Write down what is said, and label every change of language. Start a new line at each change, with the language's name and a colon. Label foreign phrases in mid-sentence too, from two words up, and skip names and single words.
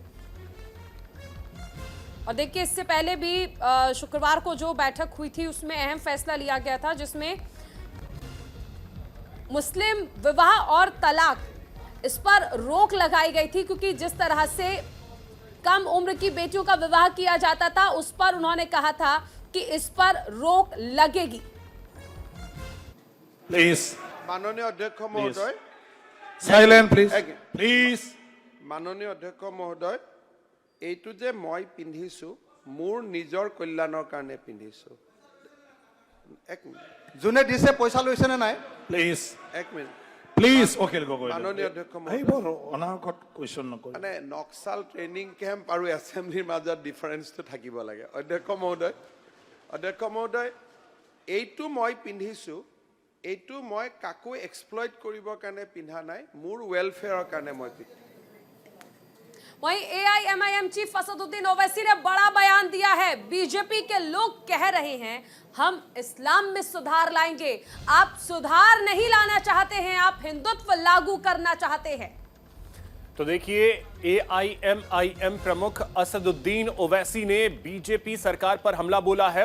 Hindi: और देखिए, इससे पहले भी शुक्रवार को जो बैठक हुई थी उसमें अहम फैसला लिया गया था, जिसमें मुस्लिम विवाह और तलाक, इस पर रोक लगाई गई थी, क्योंकि जिस तरह से कम उम्र की बेटियों का विवाह किया जाता था उस पर उन्होंने कहा था कि इस पर रोक लगेगी। प्लीज माननीय अध्यक्ष महोदय,
English: silent please
Hindi: एक- प्लीज माननीय अध्यक्ष महोदय,
Assamese: এইটো যে মই পিন্ধিছো মোৰ নিজৰ কল্যাণৰ কাৰণে পিন্ধিছো। এক মিনিট, যোনে দিছে পইচা লৈছে নে নাই? প্লিজ এক মিনিট। প্লিজ অখিল গগৈ মাননীয় অধ্যক্ষ মহোদয়, এইবোৰ অনাগত কুৱেশ্যন নকৰিব। মানে
English: Naxal training camp
Assamese: আৰু এছেম্বলিৰ মাজত ডিফাৰেন্সটো থাকিব লাগে। অধ্যক্ষ মহোদয়, এইটো মই পিন্ধিছো, এইটো মই কাকো এক্সপ্লইট কৰিবৰ কাৰণে পিন্ধা নাই, মোৰ ৱেলফেয়াৰৰ কাৰণে মই পিন্ধিছো।
Hindi: वहीं एआईएमआईएम चीफ असदुद्दीन ओवैसी ने बड़ा बयान दिया है। बीजेपी के लोग कह रहे हैं हम इस्लाम में सुधार लाएंगे। आप सुधार नहीं लाना चाहते हैं, आप हिंदुत्व लागू करना चाहते हैं। तो देखिए, एआईएमआईएम प्रमुख असदुद्दीन ओवैसी ने बीजेपी सरकार पर हमला बोला है।